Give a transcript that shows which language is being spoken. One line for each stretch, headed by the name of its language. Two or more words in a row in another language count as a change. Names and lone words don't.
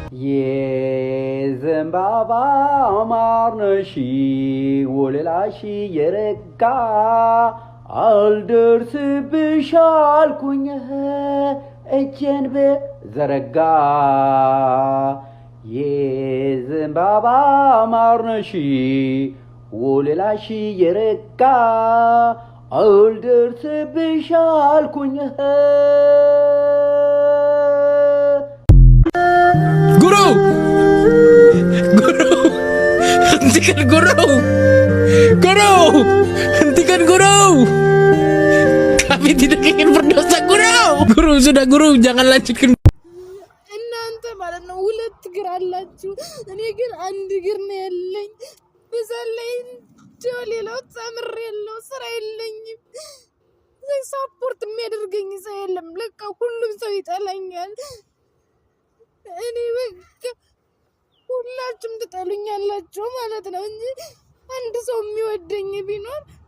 Amharic: የዘንባባ ማርነሺ ወለላሺ የረጋ አልደርስብሽ አልኩኝ እጄን በዘረጋ የዘንባባ ማርነሺ ወለላሺ የረጋ አልደርስብሽ አልኩኝ ጉሩ እንቲከን ጉሩ
Indonesian: kami tidak ingin berdosa guru sudah guru jangan lanjutkan
Amharic: እናንተ ማለት ነው ሁለት እግር አላችሁ እኔ ግን አንድ እግር ነው ያለኝ በዛላይ ሌላው ተምር ያለው ስራ የለኝም ሰፖርት የሚያደርገኝ ሰው የለም ለካ ሁሉም ሰው ይጠላኛል እኔ በቃ ሁላችሁም ትጠሉኛላችሁ ማለት ነው እንጂ አንድ ሰው የሚወደኝ ቢኖር